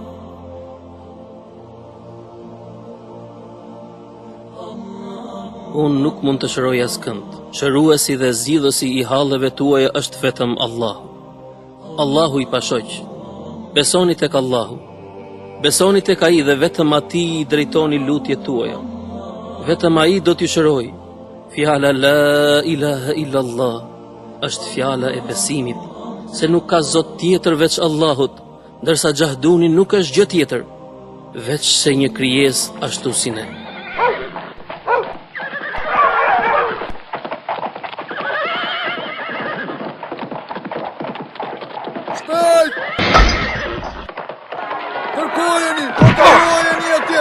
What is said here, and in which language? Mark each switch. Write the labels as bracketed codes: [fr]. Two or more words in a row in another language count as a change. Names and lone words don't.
[sq] Unë nuk mund të shëroj askënd. Shëruesi dhe zgjidhësi i halleve tuaja është vetëm Allahu. Allahu i pashoq. Besoni tek Allahu. Besoni tek ai dhe vetëm atij i drejtoni lutjet tuaja. Vetëm ai do t'ju shëroj. Fjala [ar] لا إله إلا الله [sq] është fjala e besimit, se nuk ka zot tjetër veç Allahut, ndërsa Gjahduni nuk është gjë tjetër, veç se një krijesë ashtu si ne. Kërkojeni atje!